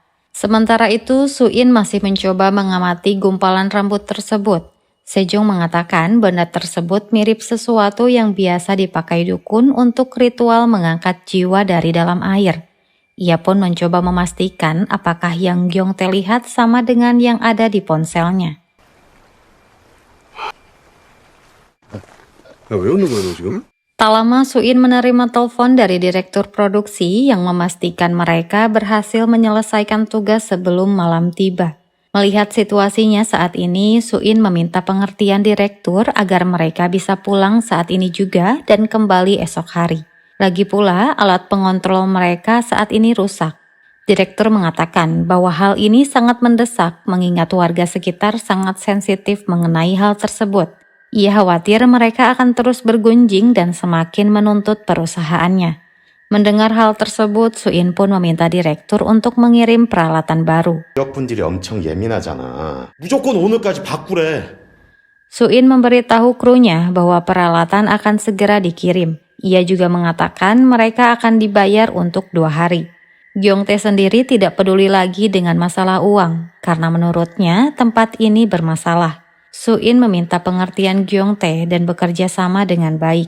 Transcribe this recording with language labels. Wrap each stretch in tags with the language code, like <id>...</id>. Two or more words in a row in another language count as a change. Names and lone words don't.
<id>Sementara itu, Suin masih mencoba mengamati gumpalan rambut tersebut. Sejong mengatakan benda tersebut mirip sesuatu yang biasa dipakai dukun untuk ritual mengangkat jiwa dari dalam air. Ia pun mencoba memastikan apakah yang Gyeongtae lihat sama dengan yang ada di ponselnya.</id> <ko>야, 왜 웃는 거야, 너 지금?</ko> <id>Tak lama Suin menerima telepon dari direktur produksi yang memastikan mereka berhasil menyelesaikan tugas sebelum malam tiba. Melihat situasinya saat ini, Suin meminta pengertian direktur agar mereka bisa pulang saat ini juga dan kembali esok hari. Lagi pula, alat pengontrol mereka saat ini rusak. Direktur mengatakan bahwa hal ini sangat mendesak mengingat warga sekitar sangat sensitif mengenai hal tersebut. Ia khawatir mereka akan terus bergunjing dan semakin menuntut perusahaannya. Mendengar hal tersebut, Suin pun meminta direktur untuk mengirim peralatan baru.</id> <ko>지역분들이 엄청 예민하잖아. 무조건 오늘까지 바꾸래.</ko> <id>Suin memberitahu krunya bahwa peralatan akan segera dikirim. Ia juga mengatakan mereka akan dibayar untuk 2 hari. Gyeongtae sendiri tidak peduli lagi dengan masalah uang, karena menurutnya tempat ini bermasalah. Suin meminta pengertian Gyeongtae dan bekerja sama dengan baik.</id>